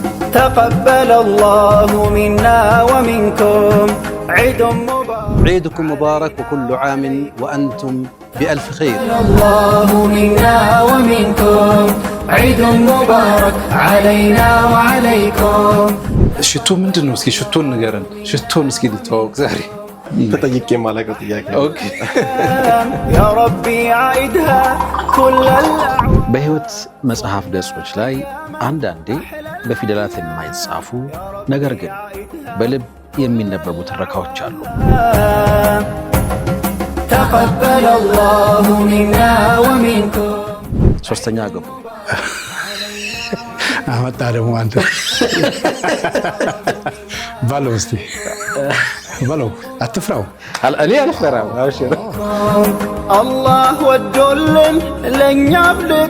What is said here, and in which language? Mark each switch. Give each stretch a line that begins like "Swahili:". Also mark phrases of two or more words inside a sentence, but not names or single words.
Arabic: تقبل الله منا ومنكم عيد مبارك عيدكم مبارك وكل عام وأنتم بألف خير الله منا ومنكم عيد مبارك علينا وعليكم
Amharic: شتو ምንድነው እስኪ ሽቶን ንገረን ሽቶን እስኪ ልተዋወቅ ዛሬ ተጠይቄ ማለቀው ጥያቄ ኦኬ
Arabic: يا ربي عيدها كل
Amharic: በህይወት መጽሐፍ ገጾች ላይ አንዳንዴ በፊደላት የማይጻፉ ነገር ግን በልብ የሚነበቡ ትረካዎች አሉ
Arabic: تقبل الله منا ومنكم
Amharic: ሶስተኛ ገቡ አመጣ ደግሞ አንተ ባለው እስቲ ባለው አትፍራው እኔ አልፈራም አብሽር الله ወዶልን ለኛ አብልጦ